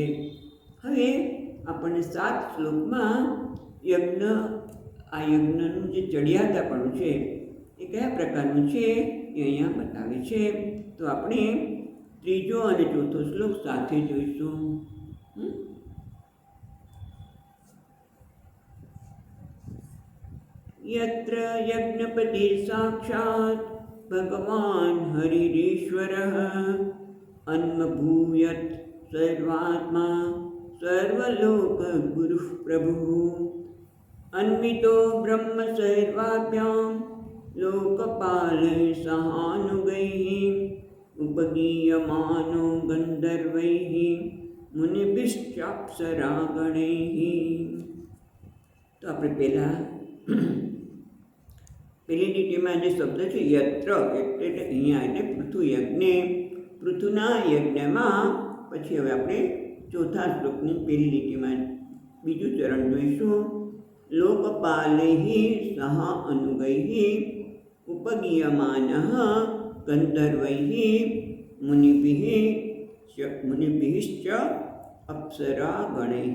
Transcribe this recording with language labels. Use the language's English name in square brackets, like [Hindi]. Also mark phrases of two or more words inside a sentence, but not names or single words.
[Gujarati] હવે આપણને 7 શ્લોકમાં આ યજ્ઞનું જે ચડિયાતાપણું છે એ કયા પ્રકારનું છે એ અહીંયા બતાવે છે. તો આપણે ત્રીજો અને ચોથો શ્લોક સાથે જોઈશું. [Sanskrit] यत्र यज्ञपतिर्साक्षात् भगवान् हरिरीश्वरः अन्वभूयत् सर्वात्मा सर्वलोकगुरुः प्रभुः अन्वितो ब्रह्म सर्वाभ्यां लोकपालैः सहानुगैः उपगीयमानो गन्धर्वैः मुनिभिश्चाप्सरागणैः। [Gujarati] तो આપણે પેલી લીટીમાં જે શબ્દ છે યત્ર એટલે અહીંયા એટલે પૃથુ યજ્ઞે, પૃથુના યજ્ઞમાં, પછી હવે આપણે ચોથા શ્લોકની પેલી લીટીમાં બીજું ચરણ જોઈશું. [Sanskrit] લોકપાલૈः સહ અનુગૈः ઉપગીયમાનઃ ગંધર્વૈः મુનિભિશ્ચ અપ્સરાગણૈः.